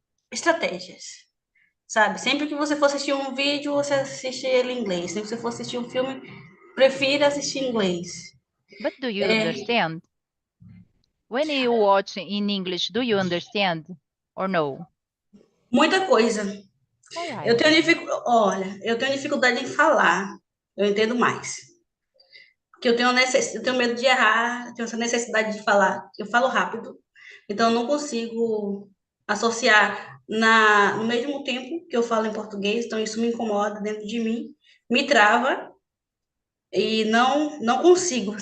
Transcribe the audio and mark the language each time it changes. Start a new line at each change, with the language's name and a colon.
Portuguese: Estratégias, sabe? Sempre que você for assistir um vídeo, você assiste ele em inglês. Se você for assistir um filme, prefira assistir em inglês.
English: But do you understand? When you watch in English, do you understand or no?
Portuguese: Muita coisa.
English: All right.
Portuguese: Olha, eu tenho dificuldade em falar. Eu entendo mais. Porque eu tenho medo de errar, eu tenho essa necessidade de falar. Eu falo rápido, então eu não consigo associar no mesmo tempo que eu falo em português, então isso me incomoda dentro de mim, me trava e não consigo.